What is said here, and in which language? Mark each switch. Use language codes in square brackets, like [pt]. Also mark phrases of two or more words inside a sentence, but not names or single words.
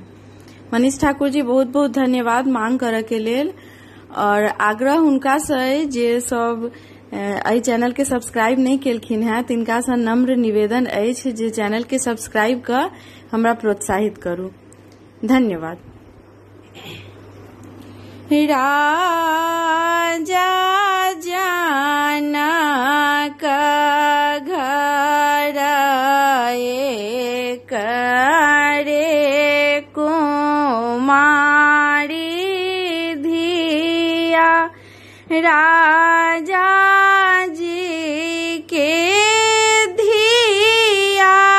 [mai] मनीष ठाकुर जी बहुत बहुत धन्यवाद मांग करऽ के लेल और आग्रह हुनका से जे सब एहि चैनल के सब्सक्राइब नहीं केलखिन हैं तिनका से नम्र निवेदन अछि जे चैनल के सब्सक्राइब कर हमरा प्रोत्साहित करू। धन्यवाद। राजा जनक घर एक रे कुमारी धिया राजा जी के धिया